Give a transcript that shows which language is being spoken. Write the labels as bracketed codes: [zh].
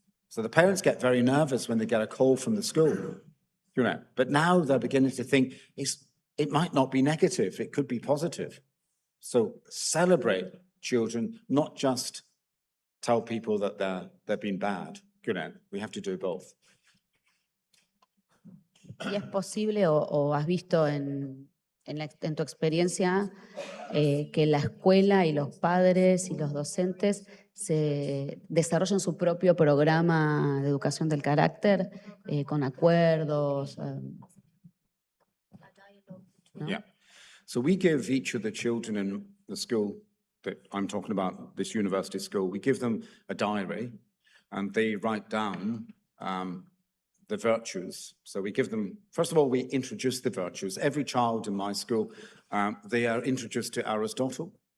[en] So the parents get very nervous when they get a call from the school, you know. But now they're beginning to think it might not be negative, it could be positive. So celebrate children, not just tell people that they've been bad, We have to do both. [es] ¿Y es posible o has visto en tu experiencia que la escuela y los padres y los docentes se desarrollen su propio programa de educación del carácter con acuerdos? ¿No? [en] Yeah. So we give each of the children in the school that I'm talking about, this university school, we give them a diary and they write down the virtues. So we give them, first of all, we introduce the virtues. Every child in my school, they are introduced to Aristotle.